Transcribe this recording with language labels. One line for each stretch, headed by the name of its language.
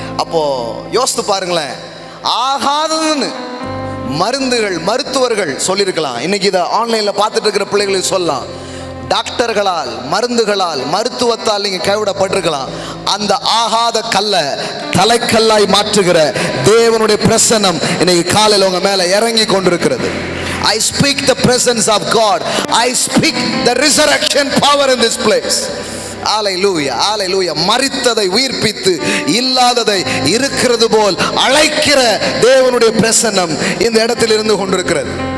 Tamil: அப்போ யோசித்து பாருங்களேன், ஆகாததுன்னு மருந்துகள், மருத்துவர்கள் சொல்லியிருக்கலாம். இன்னைக்கு இதை ஆன்லைனில் பார்த்துட்டு இருக்கிற பிள்ளைகளுக்கு சொல்லலாம், டாக்டர்களால், மருந்துகளால், மருத்துவத்தால் நீங்க கைவிடப்பட்டிருக்கலாம். அந்த ஆகாத கல்ல தலைக்கல்லாய் மாற்றுகிற தேவனுடைய பிரசன்னம் இன்னைக்கு காலையில் உங்க மேல இறங்கி கொண்டிருக்கிறது.
English: I speak the presence of God. I speak the resurrection power in this place. Hallelujah, hallelujah.
Tamil: மரித்ததை உயிர்ப்பித்து இல்லாததை இருக்கிறது போல் அழைக்கிற தேவனுடைய பிரசன்னம் இந்த இடத்தில் இருந்து கொண்டிருக்கிறது.